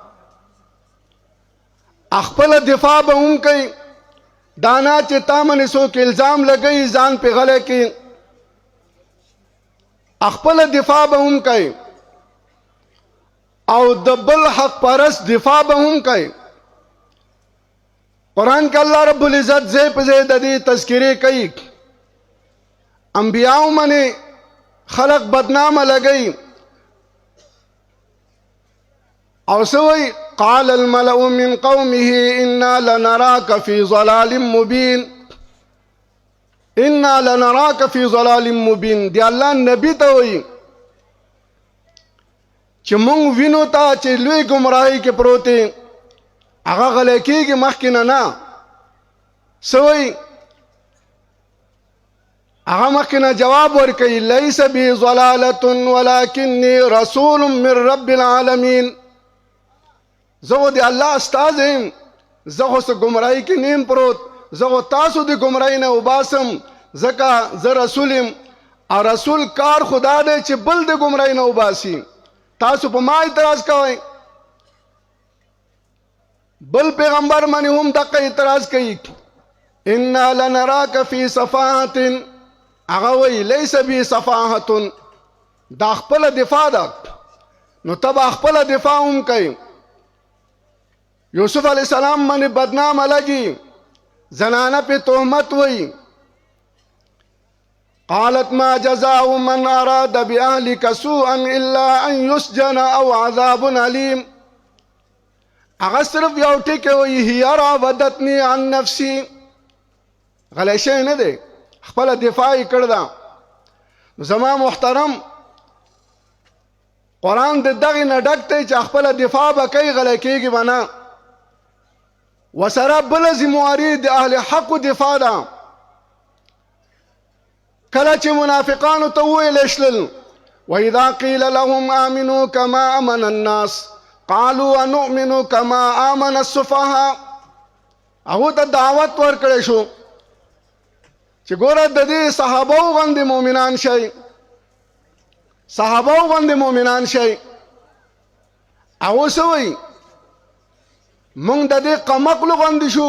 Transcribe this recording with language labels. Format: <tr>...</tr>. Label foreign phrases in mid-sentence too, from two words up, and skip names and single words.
<ps>خپله دفاع به هم کوي، دانا چې تا منې څوک الزام لګوي ځان پې غلی کوي، خپله دفاع به هم کوي او د بل حق پرست دفاع به هم کوي. قرآن کې الله</ps> <ar>رب العزت</ar> <ps>ځای په ځای د دې تذکرې کوي. انبیاء منې خلق بدنامه لګوي او څه وایي؟</ps> <ar>قال الملأ من قومه إنا لنراك في ضلال مبين. إنا لنراك في ضلال مبين</ar> <ps>دی الله نبی ته وایي چې مونږ وینو تا چې لوی ګمراهۍ کې پروت یې، هغه غلی کېږي مخکې نه. څه وایي؟ هغه مخکې نه جواب ورکوي</ps> <ar>لیس بی ضلالة ولکنی رسول من رب العالمین.</ar> <ps>زه خو د الله استاد یم، زه خو څه ګمراهۍ کې نیم پروت، زه خو تاسو د ګمراهۍ نه وباسم، ځکه زه رسول یم. او رسول کار خدا دی چې بل د ګمراهۍ نه وباسي. تاسو په ما اعتراض کوئ، بل پیغمبر باندې هم دغه اعتراض کوي.</ps> <ar>انا لنراک فی صفاحة،</ar> <ps>هغه وایي</ps> <ar>لیس بی صفاحة،</ar> <ps>دا خپله دفاع ده. نو ته به خپله دفاع هم کوي. یوسف</ps> <ar>علیہ السلام</ar> <ps>باندې بدنامه لګي، زنانه پې تهمت وایي.</ps> <ar>قالت ما جزاء من أراد بأهلك سوءا إلا أن يسجن أو عذاب أليم.</ar> <ps>هغه صرف یو ټکی وایي</ps> <ar>هي راودتني عن نفسي،</ar> <ps>غلی شی نه دی. خپل دفاع یې کړ ده. زما محترم قرآن د دغې نه ډک دی چې خپله دفاع به کوي غلی کېږي به نه. وسره بله ذمواري د اهل حقو دفاع ده. کله چې منافقانو ته وویلی شلل</ps> <ar>وَإِذَا قِيلَ لَهُمْ آمِنُوا كَمَا آمَنَ النَّاسِ قَالُوا أَنُؤْمِنُ كَمَا آمَنَ السُّفَهَاءُ.</ar> <ps>هغو ته دعوت ورکړی شو چې ګوره د دې صحابهو غوندې مؤمنان شئ، صحابهو غوندې مؤمنان شئ. هغو څه وایي مونږ د دې قمقلو غوندې شو.</ps>